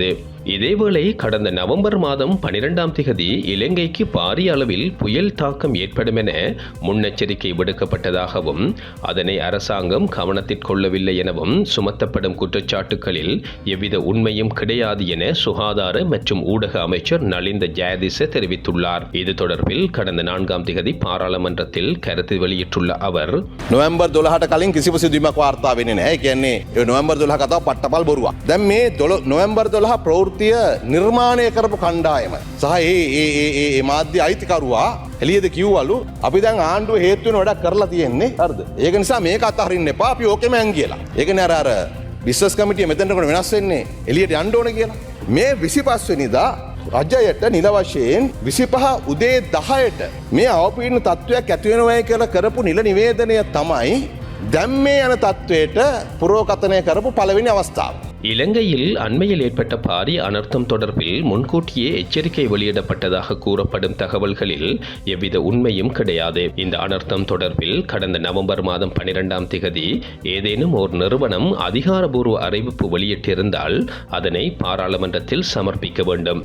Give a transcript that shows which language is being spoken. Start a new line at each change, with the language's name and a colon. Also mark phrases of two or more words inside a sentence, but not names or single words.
Tamil: இதேவேளை கடந்த நவம்பர் 12 இலங்கைக்கு பாரிய அளவில் புயல் தாக்கம் ஏற்படும் என முன்னெச்சரிக்கை விடுக்கப்பட்டதாகவும் அதனை அரசாங்கம் கவனத்தில் கொள்ளவில்லை எனவும் சுமத்தப்படும் குற்றச்சாட்டுகளில் எவ்வித உண்மையும் கிடையாது என சுகாதார மற்றும் ஊடக அமைச்சர் நலிந்த ஜெயதிச தெரிவித்துள்ளார். இது தொடர்பில் கடந்த 4 பாராளுமன்றத்தில் கருத்து வெளியிட்டுள்ள அவர்,
Sinhala: නොවැම්බර් 12ට කලින් කිසිම සිදුවීමක් වාර්තා වෙන්නේ නැහැ. ඒ කියන්නේ ඒ නොවැම්බර් 12 කතාව පට්ටපල් බොරුවක්. දැන් මේ නොවැම්බර් 12 ප්‍රවෘත්තිය නිර්මාණය කරපු කණ්ඩායම සහ ඒ මාධ්‍ය අයිතිකරුවා එළියද කිව්වලු අපි දැන් ආණ්ඩුව හේතු වෙන වැඩක් කරලා තියෙන්නේ. හරිද? ඒක නිසා මේක අතහරින්න එපා. අපි ඕකෙම යන් කියලා. ඒ කියන්නේ අර බිස්නස් කමිටිය මෙතනට කොට වෙනස් වෙන්නේ එළියට යන්න ඕන කියලා. මේ 25 වෙනිදා රජයට නිල වශයෙන් 25 උදේ 10ට මේ අවපීඩන තත්ත්වයක් ඇති වෙනවයි කියලා කරපු නිල නිවේදනය තමයි දැන් මේ යන තත්ත්වයට පුරෝකථනය කරපු පළවෙනි අවස්ථාව.
Tamil: இலங்கையில் அண்மையில் ஏற்பட்ட பாரிய அனர்த்தம் தொடர்பில் முன்கூட்டியே எச்சரிக்கை வெளியிடப்பட்டதாக கூறப்படும் தகவல்களில் எவ்வித உண்மையும் கிடையாது. இந்த அனர்த்தம் தொடர்பில் கடந்த நவம்பர் 12 ஏதேனும் ஒரு நிறுவனம் அதிகாரபூர்வ அறிவிப்பு வெளியிட்டிருந்தால் அதனை பாராளுமன்றத்தில் சமர்ப்பிக்க வேண்டும்.